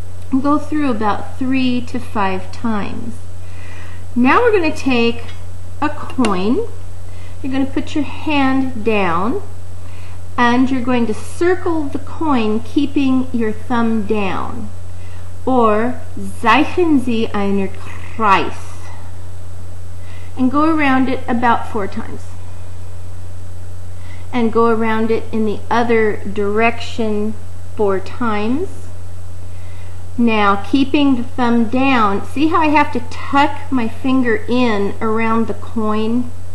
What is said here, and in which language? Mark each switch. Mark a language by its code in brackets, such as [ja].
[en] We'll go through about 3 to 5 times. Now we're going to take a coin. You're going to put your hand down and you're going to circle the coin keeping your thumb down. [de] Or zeichnen Sie einen Kreis. [en] And go around it about 4 times. And go around it in the other direction 4 times. Now, keeping the thumb down, see how I have to tuck my finger in around the coin?